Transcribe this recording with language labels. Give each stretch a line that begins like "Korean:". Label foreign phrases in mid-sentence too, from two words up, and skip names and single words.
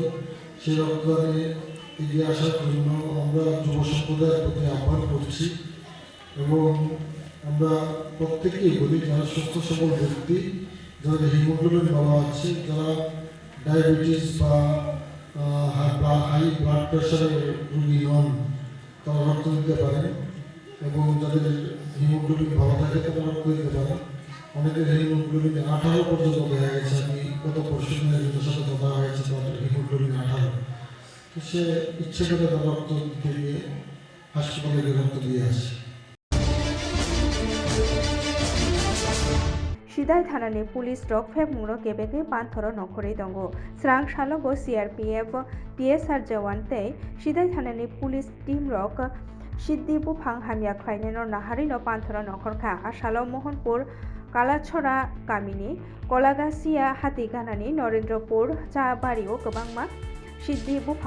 Bangla: সেই রক্তদানে এগিয়ে আসার জন্য আমরা যুব সম্প্রদায়ের প্রতি আহ্বান করছি এবং আমরা প্রত্যেকেই বলি যারা সুস্থ সবল ব্যক্তি, যাদের হিমোগ্লোবিন ভালো আছে, যারা ডায়াবেটিস বা
English: high blood pressure
Bangla: রোগী নন, তারা রক্ত দিতে পারেন এবং যাদের হিমোগ্লোবিন ভালো থাকে তারা রক্ত দিতে পারেন। অনেকের হিমোগ্লোবিন 18 পর্যন্ত দেখা গেছে। আমি গত পরশু দিনের সাথে কথা হয়েছে, তাদের হিমোগ্লোবিন 18। সে ইচ্ছে করে তার রক্ত দিতে গিয়ে হাসপাতালে রক্ত দিয়ে আসে।
Kok Borok: सिदाय थानानि पुलिस रक फेबमुंग केबेके पान्थरो नखरै दङ स्रां सालगो CRPF TSR जवान तै सिदाय थानानि पुलिस टीम रक सिद्धि बुफां हामिया ख्लायनायनो नाहारिनो पान्थरो नखरखा आसालो मोहनपुर कालाछरा गामिनि कलागासिया हातिगानानि नरेन्द्रपुर चाबारियाव गोबांमा सिद्धि बुफां